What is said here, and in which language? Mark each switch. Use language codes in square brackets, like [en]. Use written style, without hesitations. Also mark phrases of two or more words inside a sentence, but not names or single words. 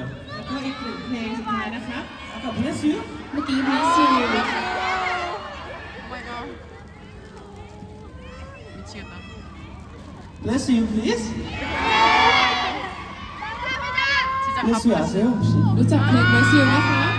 [th] แล้วก็อีกหนึ่งเพลงสุดท้ายนะคะ [ko] 아까 Bless You? [th] เมื่อกี้ Bless You [en] oh my god. [ko] 미치겠다. [en] Bless You, please. [ko] 진짜 Bless You 가보고 아세요 혹시? [th] รู้จักเพลง Bless You ไหมคะ